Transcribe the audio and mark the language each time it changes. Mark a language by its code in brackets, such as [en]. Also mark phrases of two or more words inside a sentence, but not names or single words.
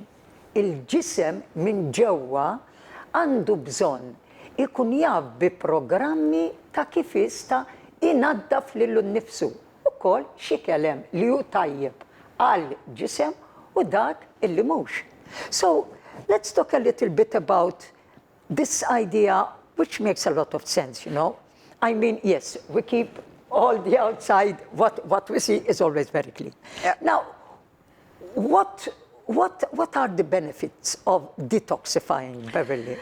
[mt] Il-ġisem minn ġewwa għandu bżonn ikun jaf bi programmi ta' kif jista' inaddaf lilu nnifsu. Ukoll xi kelem li hu tajjeb għal ġisem u dak illi mhux. [en] So let's talk a little bit about this idea, which makes a lot of sense, you know. I mean, yes, we keep all the outside, what we see is always very clean. Yeah. Now, what are the benefits of detoxifying, Beverly?